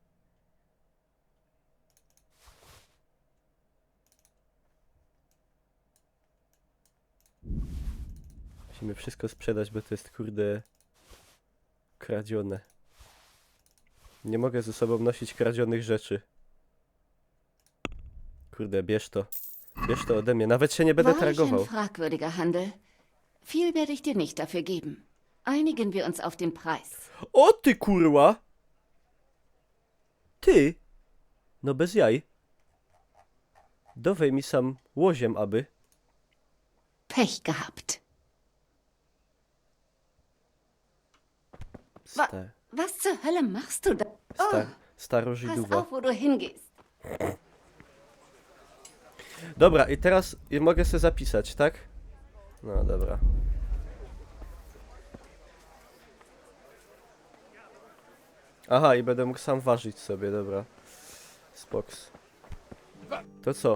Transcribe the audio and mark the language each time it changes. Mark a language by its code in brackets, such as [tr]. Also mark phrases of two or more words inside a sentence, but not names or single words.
[pl] Musimy wszystko sprzedać, bo to jest, kurde, kradzione. Nie mogę ze sobą nosić kradzionych rzeczy. Kurde, bierz to. Bierz to ode mnie. Nawet się nie będę [de] Wahrlich [pl] targował. [de] ein fragwürdiger Handel. Viel werde ich dir nicht dafür geben. Einigen wir uns auf den Preis. [pl] O ty kurwa! Ty! No bez jaj. Dowej mi sam łoziem, aby. [de] Pech gehabt. Was zur Hölle machst du da? [pl] Staro [de] Pass [pl] Żydowa. [de] auf, wo du hingehst. [pl] Dobra, i teraz mogę sobie zapisać, tak? No dobra. Aha, i będę mógł sam ważyć sobie, dobra. Spoks. To co?